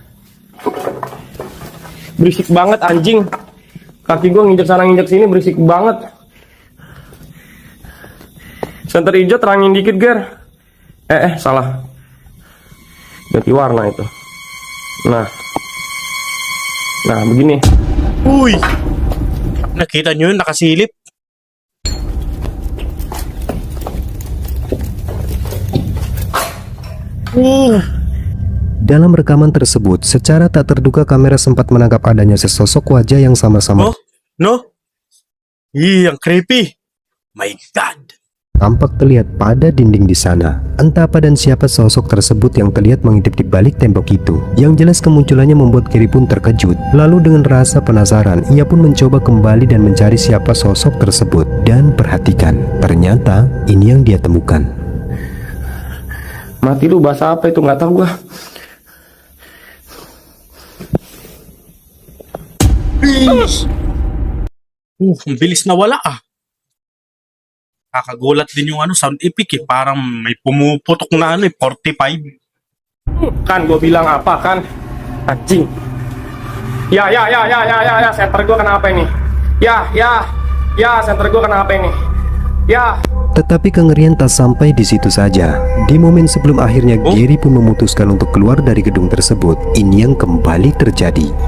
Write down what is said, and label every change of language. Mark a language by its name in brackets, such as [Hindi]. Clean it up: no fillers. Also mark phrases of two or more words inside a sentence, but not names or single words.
[Indonesian] Berisik banget anjing. Kaki gua nginjek sana nginjek sini berisik banget. Senter hijau terangin dikit, Ger. Salah. Ganti warna itu. Nah, begini. Uy! [Filipino] Nakita nyo yun, nakasilip. [Indonesian] Dalam rekaman tersebut, secara tak terduga kamera sempat menangkap adanya sesosok wajah yang sama-sama Oh? No? Ih, yang creepy. [English] My God. [Indonesian] tampak terlihat pada dinding di sana. Entah apa dan siapa sosok tersebut yang terlihat mengintip di balik tembok itu. Yang jelas kemunculannya membuat Gary pun terkejut. Lalu dengan rasa penasaran, ia pun mencoba kembali dan mencari siapa sosok tersebut. Dan perhatikan, ternyata ini yang dia temukan. Mati lu, bahasa apa itu nggak tahu gua. [Filipino] Ang bilis na wala ah. Kakagulat din yung sound epic eh. Parang may pumuputok na 45. [Indonesian] Kan gua bilang apa kan? Anjing. Ya, center gua kenapa ini? Ya, center gua kenapa ini? Ya. Tetapi kengerian tak sampai di situ saja. Di momen sebelum akhirnya Gary pun memutuskan untuk keluar dari gedung tersebut, ini yang kembali terjadi.